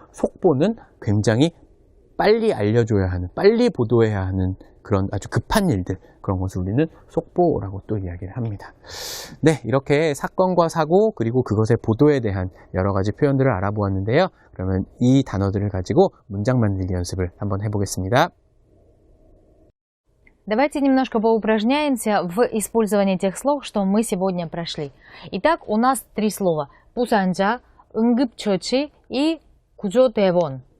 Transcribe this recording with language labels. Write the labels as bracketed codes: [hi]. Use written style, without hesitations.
[ko] 속보는 굉장히 빨리 알려줘야 하는, 빨리 보도해야 하는 그런 아주 급한 일들, 그런 것을 우리는 속보라고 또 이야기를 합니다. 네, 이렇게 사건과 사고 그리고 그것의 보도에 대한 여러 가지 표현들을 알아보았는데요. 그러면 이 단어들을 가지고 문장 만들기 연습을 한번 해보겠습니다. [ru] Давайте немножко поупражняемся в использовании тех слов, что мы сегодня прошли. Итак, у нас 3 слова. [ko] 부상자, 응급처치 и 구조대원.